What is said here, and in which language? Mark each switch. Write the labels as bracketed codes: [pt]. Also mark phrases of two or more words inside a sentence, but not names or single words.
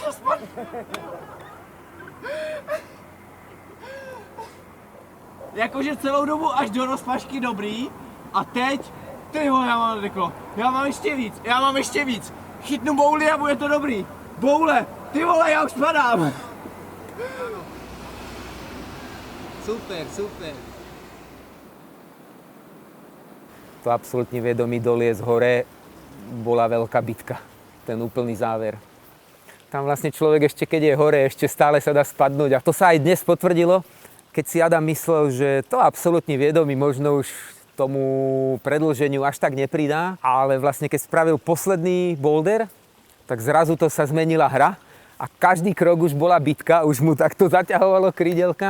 [cs] Jakože celou dobu až do rozpašky dobrý a teď, ty vole, já mám nadeklo, já mám ještě víc, chytnu bouli a bude to dobrý, boule, ty vole, já už padám. Super. [sk] To absolútne vědomí doliesť hore bola veľká bitka, ten úplný záver. Tam vlastne človek ešte keď je hore, ešte stále sa dá spadnúť a to sa aj dnes potvrdilo, keď si Adam myslel, že to absolútne vědomí možno už tomu predĺženiu až tak nepridá, ale vlastne keď spravil posledný boulder, tak zrazu to sa zmenila hra a každý krok už bola bitka, už mu takto zaťahovalo krídelka.